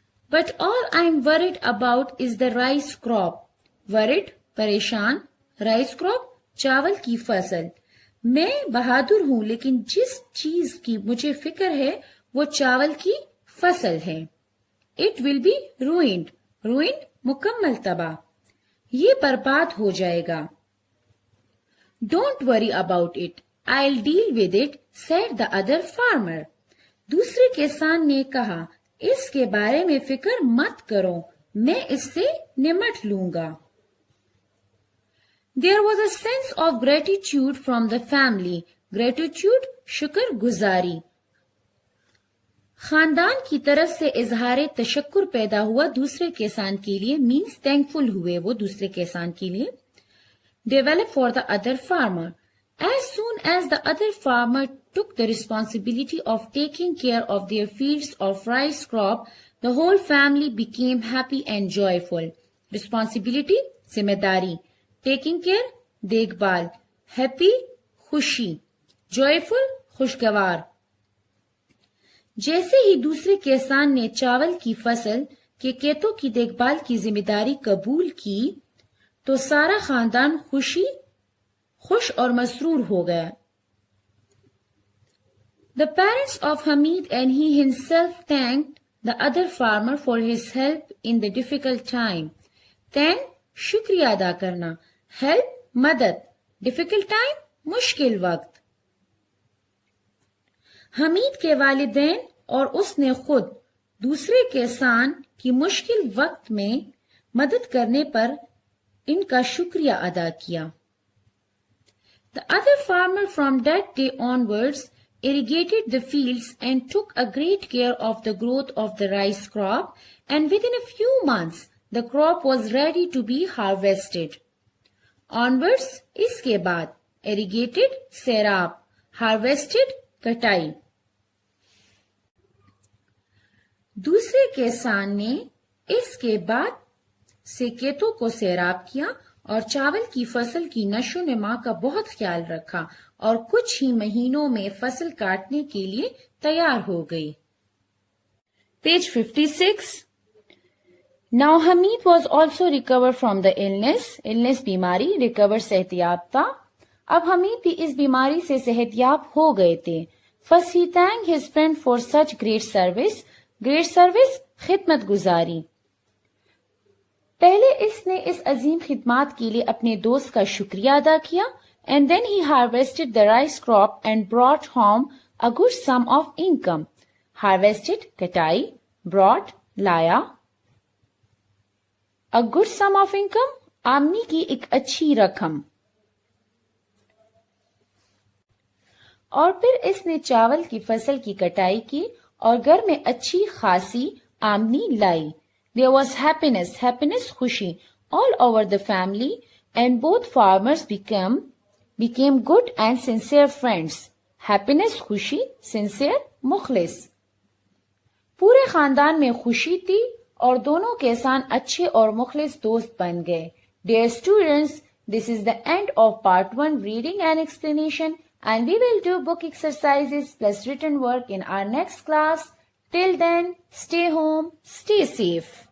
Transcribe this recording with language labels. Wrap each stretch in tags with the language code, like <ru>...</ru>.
<en>But all I'm worried about is the rice crop.</en> <ur>Worried پریشان, rice crop چاول کی فصل. میں بہادر ہوں لیکن جس چیز کی مجھے فکر ہے وہ چاول کی فصل ہے.</ur> <en>It will be ruined. Ruined</en> <ur>مکمل تباہ. یہ برباد ہو جائے گا.</ur> <en>Don't worry about it. I'll deal with it, said the other farmer.</en> <ur>دوسرے کسان نے کہا اس کے بارے میں فکر مت کرو میں اس سے نمٹ لوں گا.</ur> <en>There was a sense of gratitude from the family.</en> <ur>Gratitude شکر گزاری. خاندان کی طرف سے اظہار تشکر پیدا ہوا دوسرے کسان کے لیے</ur> <en>means thankful</en> <ur>ہوئے وہ دوسرے کسان کے لیے.</ur> <en>Develop for the other farmer. As soon as the other farmer took the responsibility of taking care of their fields of rice crop, the whole family became happy and joyful. Responsibility ذمہ داری. Taking care دیکھ بھال. Happy خوشی. Joyful خوشگوار.</en> <ur>جیسے ہی دوسرے کسان نے چاول کی فصل کے کھیتوں کی دیکھ بھال کی ذمہ داری قبول کی تو سارا خاندان خوش اور مسرور ہو گیا.</ur> <en>The parents of Hamid and he himself thanked the other farmer for his help in the difficult time.</en> <ur>Thank شکریہ ادا کرنا.</ur> <en>Help مدد. Difficult time مشکل وقت.</en> <ur>حمید کے والدین اور اس نے خود دوسرے کسان کی مشکل وقت میں مدد کرنے پر ان کا شکریہ ادا کیا.</ur> <en>The other farmer from that day onwards irrigated the fields and took a great care of the growth of the rice crop, and within a few months the crop was ready to be harvested.</en> <ur>Onwards اس کے بعد irrigated سیراب harvested کٹائی. دوسرے کسان نے اس کے بعد سے کھیتوں کو سیراب کیا اور چاول کی فصل کی نشو و نما کا بہت خیال رکھا اور کچھ ہی مہینوں میں فصل کاٹنے کے لیے تیار ہو گئی.</ur> <en>Page 56. Now Hamid was also recovered from the illness بیماری, recover صحت یاب تھا.</en> <ur>اب حمید بھی اس بیماری سے صحت یاب ہو گئے تھے.</ur> <en>First he thanked his friend for such great service, خدمت گزاری.</en> <ur>پہلے اس نے اس عظیم خدمات کے لیے اپنے دوست کا شکریہ ادا کیا.</ur> <en>And then he harvested the rice crop and brought home a good sum of income. Harvested کٹائی, brought لایا. A good sum of income</en> <ur>آمدنی کی ایک اچھی رقم. اور پھر اس نے چاول کی فصل کی کٹائی کی اور گھر میں اچھی خاصی آمدنی لائی.</ur> <en>There was happiness خوشی all over the family and both farmers became good and sincere friends. Happiness خوشی, sincere مخلص.</en> <ur>پورے خاندان میں خوشی تھی اور دونوں کسان اچھے اور مخلص دوست بن گئے.</ur> <en>Dear students, this is the end of part 1 reading and explanation, and we will do book exercises plus written work in our next class. Till then, stay home, stay safe.</en>